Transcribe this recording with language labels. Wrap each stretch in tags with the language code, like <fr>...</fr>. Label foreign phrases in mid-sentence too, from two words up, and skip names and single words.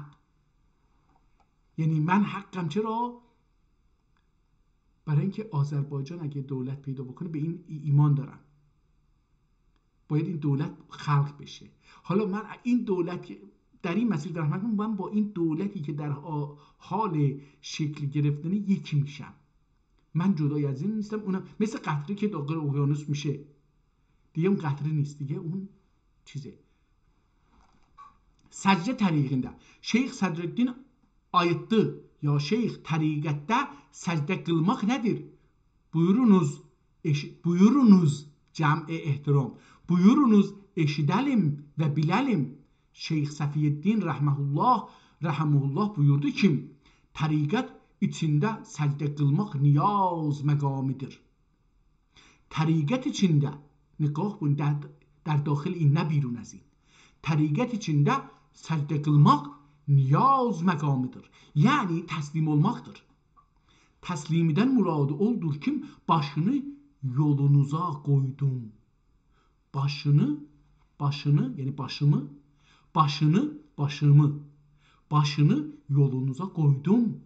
<fa>یعنی من حقم چرا؟ برای اینکه آذربایجان اگه دولت پیدا بکنه به این ایمان دارم، باید این دولت خلق بشه. حالا من این دولت در این مسیر دارم، من با این دولتی که در حال شکل گرفتن یکی میشم. من جدای از این نیستم. اونم مثل قطره که داخل اقیانوس میشه دیگه، اون قطره نیست دیگه، اون چیزه.</fa> <az>Səcdə təriqində Şeyx Sədrəddin ayıtdı. Ya şeyx təriqətdə səcdə qılmaq nədir? Buyurunuz cəm'i ehtiram. Buyurunuz eşidəlim və biləlim. Şeyx Səfiyyəddin rəhməhullah buyurdu ki, təriqət içində səcdə qılmaq niyaz məqamidir. Təriqət içində, nigah bunu</az> <fa>در داخل این نه بیرون از این.</fa> <az>Təriqət içində səcdə qılmaq niyaz məqamıdır. Yəni təslim olmaqdır. Təslimdən muradı oldur ki, başını yolunuza qoydum. Başını, yəni başını yolunuza qoydum.</az>